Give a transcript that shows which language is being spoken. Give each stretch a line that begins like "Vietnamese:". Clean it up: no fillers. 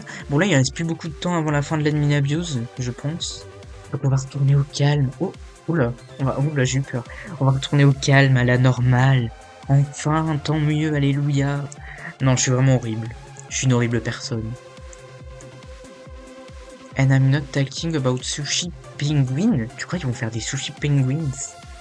French: Bon là il reste plus beaucoup de temps avant la fin de l'admin abuse, je pense. Donc on va retourner au calme. Oh, oula, j'ai eu peur. On va retourner au calme, à la normale. Enfin, tant mieux, alléluia. Non, je suis vraiment horrible. Je suis une horrible personne.
English: And I'm not talking about sushi penguin.
French: Tu crois qu'ils vont faire des sushi penguins?